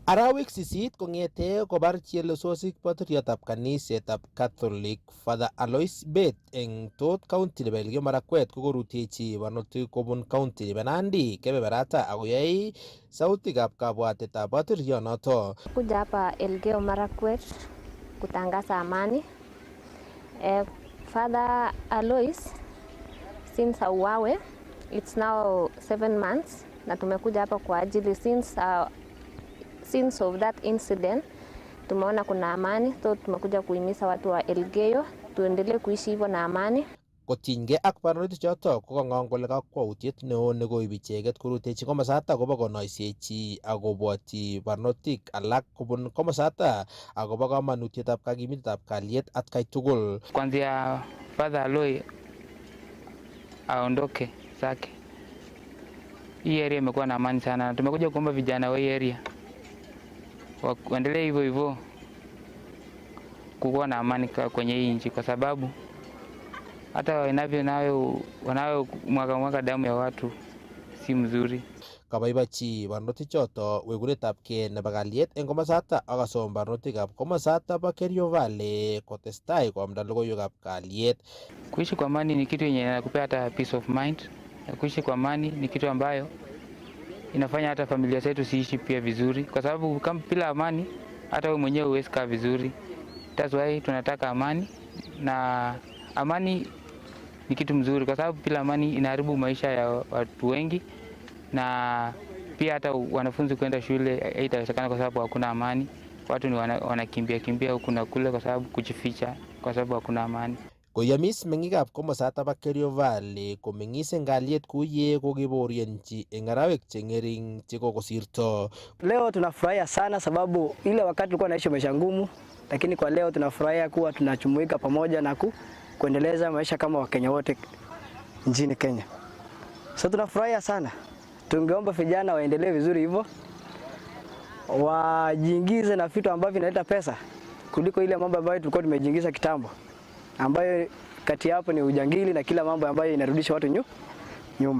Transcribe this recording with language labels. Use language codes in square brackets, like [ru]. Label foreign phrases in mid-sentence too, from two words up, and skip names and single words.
[kln] Arawek 8 kong'ete kobar chelesosik patriot ab kaniset ab Catholic Father Alois Bet eng tot county nebo Elgeyo Marakwet kokorutechi barnotik kobun county nebo Nandi kebeberata akoyai sautik ab kabwatet ab patriot noto. [sw] Kuja hapa Elgeyo Marakwet kutangaza amani. Father Alois since auawe, [en] it's now 7 months [sw] na tumekuja hapa kwa ajili [en] since of that incident [sw] tumeona kuna amani, so tumekuja kuhimiza watu wa Elgeyo tuendelee kuishi hivyo na amani. [kln] Kotinygei ak barnotik choto kokang'ong kole kakwautiet neo nekoib icheket korutechi komosata akobo konoisechi akobwoti barnotik alak kobun komosata akobo kamanutietab kakimitetab kalyet atkai tugul. [sw] Kwanzia Father Alois aondoke zake, hii area imekuwa na amani sana. Tumekuja kuomba vijana wa hii area waendelee hivyo hivyo kuwa na amani kwenye hii nchi, kwa sababu hata wanayo mwaga damu ya watu si mzuri. [kln] Kabaibachi barnotik choto wekunetab kei nebo kalyet eng komosata akasom barnotikab komosata bo Kerio Valley kotestai koamda logoiwekab kalyet. [sw] Kuishi kwa amani ni kitu yenye inakupea hata [en] peace of mind. [sw] Kuishi kwa amani ni kitu ambayo inafanya hata familia zetu siishi pia vizuri, kwa sababu kama bila amani hata wewe mwenyewe huwezi kaa vizuri. [en] That's why [sw] tunataka amani, na amani ni kitu mzuri kwa sababu bila amani inaharibu maisha ya watu wengi, na pia hata wanafunzi kwenda shule haitawezekana kwa sababu hakuna amani. Watu ni wanakimbia huku na kule kwa sababu kujificha kwa sababu hakuna amani. [kln] Koyamis meng'ikab komosata bo Kerio Valley komeng'is eng kalyet kuye kokiboryenchi eng arawek cheng'ering chekokosirto. [sw] Leo tunafurahia sana sababu ile wakati tulikuwa naishi maisha ngumu, lakini kwa leo tunafurahia kuwa tunachumuika pamoja na kuendeleza maisha kama Wakenya wote nchini Kenya. So tunafurahia sana. Tungeomba vijana waendelee vizuri hivyo, wajiingize na vitu ambavyo vinaleta pesa kuliko ile mambo ambayo tulikuwa tumejiingiza kitambo, ambayo kati hapo ni ujangili na kila mambo ambayo inarudisha watu nyuma.